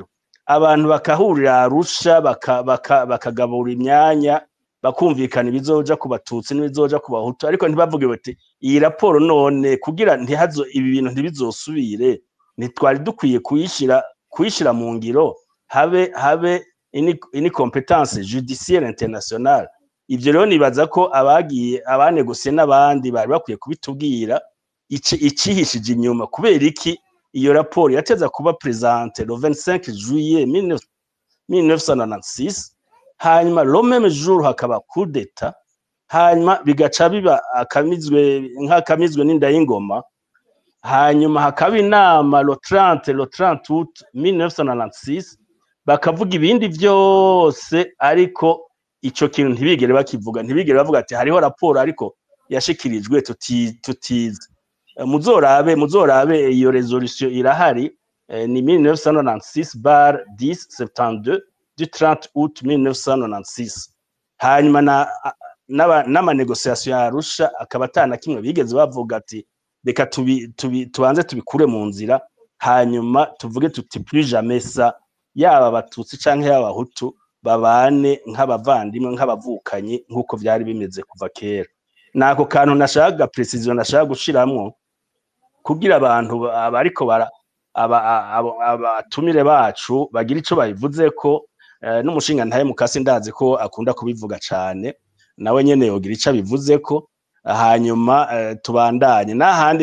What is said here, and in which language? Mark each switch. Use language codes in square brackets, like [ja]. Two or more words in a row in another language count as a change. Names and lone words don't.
[rn] Abantu bakahurira Arusha bakagabura imyanya bakumvikana ibizoja ku Batutsi n'ibizoja ku Bahutu, ariko ntibavuge bati iyi rapport none kugira ntihazo ibi bintu ntibizosubire ntitwari dukwiye kuyishira mu ngiro, habe ini [fr] competence judiciaire internationale. [rn] Ivyo rero nibaza ko abagiye abanegosiye n'abandi bari bakwiye kubitubwira icihishije inyuma, kubera iki iyo rapport yateza kuba [fr] présente le 25 juillet 1996, hanyuma le même jour hakaba coup d'état, [rn] hanyuma bigaca biba akamizwe n'inda y'ingoma, hanyuma hakaba inama [fr] le 30 août 1996 [rn] bakavuga ibindi vyose, ariko ico kintu ntibigere bakivuga, ntibigere bavuga ati hariho rapport ariko yashikirijwe tutize. Muzorabe iyo resolution irahari, ni 1996/1072 [fr] du 30 août 1996. [rn] Hanyuma n'amanegociation ya Arusha akaba atana kimwe bigeze bavuga ati reka tubanze tubikure mu nzira, hanyuma tuvuge tuti [fr] plus jamais ça, [rn] yaba Abatutsi canke yaba Hutu babane nk'abavandimwe nk'abavukanye nk'uko vyari bimeze kuva kera. Nako kantu nashaka precision nashaka gushiramwo kugira abantu abariko abatumire bacu bagira ico babivuze ko, n'umushinga ntaye mukasi ndazi ko akunda kubivuga cane, nawe nyene yogira ico bivuze ko, hanyuma tubandanye n'ahandi.